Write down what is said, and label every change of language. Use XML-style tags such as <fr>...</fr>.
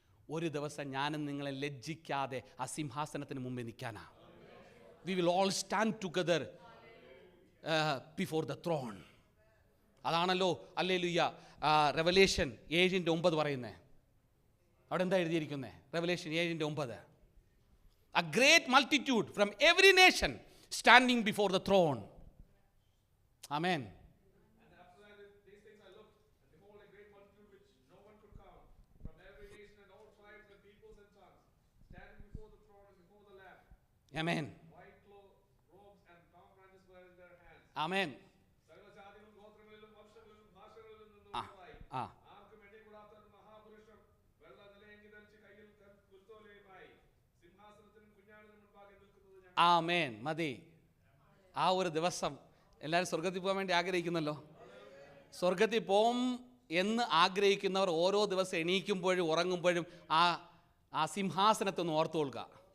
<ml>ഒരു ദിവസം ഞാനും നിങ്ങളെ ലജ്ജിക്കാതെ ആ സിംഹാസനത്തിന് മുമ്പേ നിൽക്കാനാ.</ml> <en>We will all stand together before the throne.</en> <ml>അതാണല്ലോ ഹല്ലേലൂയ റെവലേഷൻ 7:9 പറയുന്നത്. അവിടെ എന്താ എഴുതിയിരിക്കുന്നത്? Revelation 7:9.</ml> <en>A great multitude from every nation standing before the throne. Amen. And after that, these things I looked, and behold, a great multitude which no one could count, from every nation and all tribes and peoples and tongues, standing before the throne and before the Lamb. Amen. White robes and palm branches were in their hands. Amen.</en> <ml>സകല ജാതികളും ഗോത്രങ്ങളിലും വംശങ്ങളിലും ഭാഷകളിലും നിന്നുള്ളവരായി ആർക്കും എണ്ണിക്കൂടാത്ത ഒരു മഹാപുരുഷം വെള്ള നിലയങ്കി ധരിച്ച് കയ്യിൽ കുരുത്തോലയുമായി സിംഹാസനത്തിനും കുഞ്ഞാടിനും മുൻപാകെ നിൽക്കുന്നത് ഞാൻ. ആമേൻ. മതി. ആ ഒരു ദിവസം എല്ലാവരും സ്വർഗത്തിൽ പോകാൻ വേണ്ടി ആഗ്രഹിക്കുന്നല്ലോ. സ്വർഗത്തിൽ പോകും എന്ന് ആഗ്രഹിക്കുന്നവർ ഓരോ ദിവസം എണീക്കുമ്പോഴും ഉറങ്ങുമ്പോഴും ആ സിംഹാസനത്തെ ഒന്ന് ഓർത്തു കൊള്ളുക.</ml>